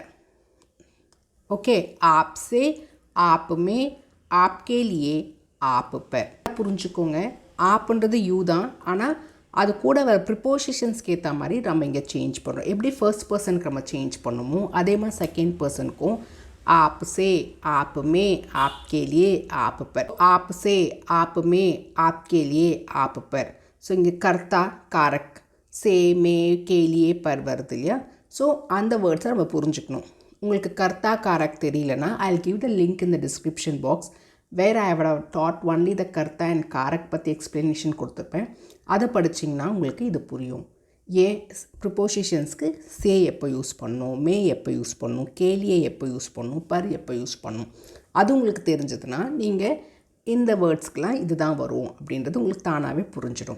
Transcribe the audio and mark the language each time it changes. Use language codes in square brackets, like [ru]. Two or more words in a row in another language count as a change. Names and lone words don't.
[hi] ஓகே. आपसे, आप में, आपके लिए, आप पर. [ta] புரிஞ்சுக்கோங்க, ஆப்புன்றது யூ தான், ஆனால் அது கூட வர ப்ரிப்போசிஷன்ஸ்க்கு ஏற்ற மாதிரி நம்ம இங்கே சேஞ்ச் பண்ணுறோம். எப்படி [en] first person [ta] நம்ம சேஞ்ச் பண்ணுமோ அதே மாதிரி [en] second person [hi] आप से, आप में, आपके लिए, आप पर. आप से, आप में, आपके लिए, आप पर. [ta] ஸோ இங்கே [hi] कर्ता कारक, से में के लिए पर [ta] வருது இல்லையா? ஸோ அந்த வேர்ட்ஸை நம்ம புரிஞ்சுக்கணும். உங்களுக்கு [hi] कर्ता कारक [ta] தெரியலனா [en] I will give the link in the description box where I have that only the [ta] கர்த்தா அண்ட் காரக் பற்றி எக்ஸ்ப்ளனேஷன் கொடுத்துருப்பேன். அதை படிச்சிங்கன்னா உங்களுக்கு இது புரியும். ஏ ப்ரிப்போசிஷன்ஸ்க்கு சே எப்போ யூஸ் பண்ணணும், மே எப்போ யூஸ் பண்ணணும், கேலியே எப்போ யூஸ் பண்ணணும், பர் எப்போ யூஸ் பண்ணணும், அது உங்களுக்கு தெரிஞ்சதுன்னா நீங்கள் இந்த வேர்ட்ஸ்க்கெலாம் இது தான் வரும் அப்படின்றது உங்களுக்கு தானாகவே புரிஞ்சிடும்.